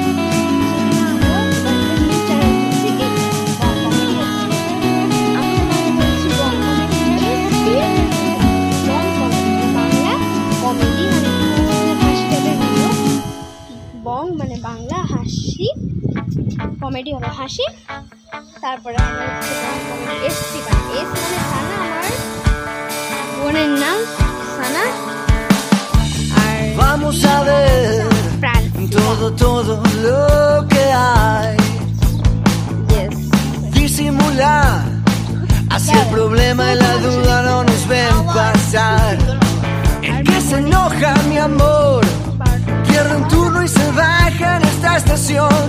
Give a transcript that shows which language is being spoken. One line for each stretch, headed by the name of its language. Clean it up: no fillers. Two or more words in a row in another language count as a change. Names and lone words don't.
Bangla: বং মানে বাংলা হাসি কমেডি হবে, হাসি। তারপরে এস মানে সানা, আমার বোনের নাম সানা। আর
Spanish: Vamos a ver todo lo que hay.
English: Yes.
Spanish: Disimular, así el problema y la duda no nos ven pasar. El que se enoja, mi amor, pierde un turno y se baja en esta estación.